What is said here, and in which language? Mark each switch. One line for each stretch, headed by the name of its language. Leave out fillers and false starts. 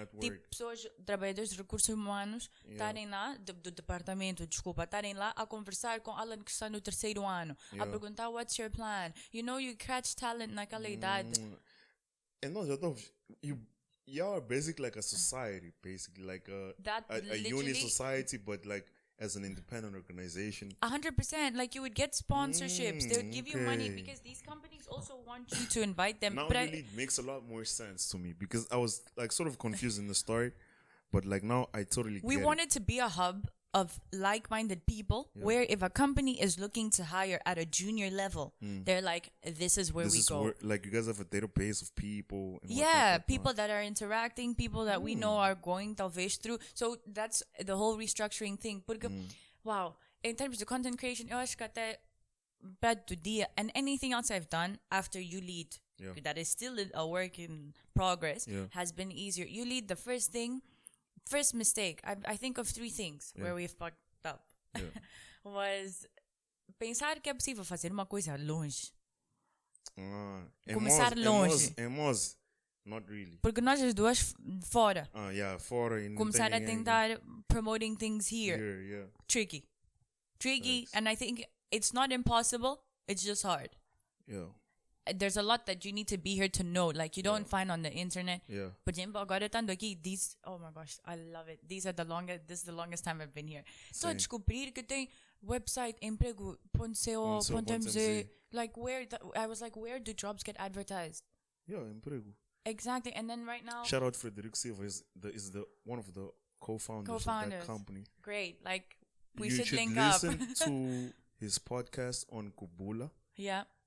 Portuguese: Tipo, pessoas, trabalhadores de recursos humanos, estarem lá, do departamento, estarem lá a conversar com Alan que está no 3º ano, a perguntar,
English: what's your plan? You know, you catch talent
Portuguese: naquela idade. And nós já estamos...
English: You are basically like a society, basically like a uni society, but like as an independent organization. 100%. Like you would get sponsorships. They would give you money because these companies also want you to invite them. Now really makes a lot more sense to me because I was like sort of confused in the story, but like now I totally We wanted to be a hub of like-minded people where if a company is looking to hire at a junior level, they're like, this is where we go. Like you guys have a database of people. And people that are interacting, people that we know are going talvez through. So that's the whole restructuring thing. Porque, wow, in terms of content creation,
Portuguese: eu acho que até perto do dia,
English: and anything else I've done after YouLead, that is still a work in progress, has been easier. YouLead, the first mistake, I think of 3 things where we've fucked up.
Portuguese: Was pensar que é possível fazer uma coisa longe. Começar longe.
English: Not really.
Portuguese: Porque nós as duas fora. Fora. Começar a tentar
English: promoting things here. Tricky. tricky, and I think it's not impossible. It's just hard. Yeah. There's a lot that you need to be here to know. Like, you don't find on the internet. Yeah. But
Portuguese: agora tanto aqui,
English: these, oh my gosh, I love it. This is the longest time I've been here.
Portuguese: So, descobrir que tem website, emprego.co.mz.
English: Like, I was like, where do jobs get advertised? Yeah, emprego. Exactly. And then right now, shout out Frederico Silva is the one of the co-founders of that company. Great. Like, we you should link up. listen to his podcast on Kubula. Yeah.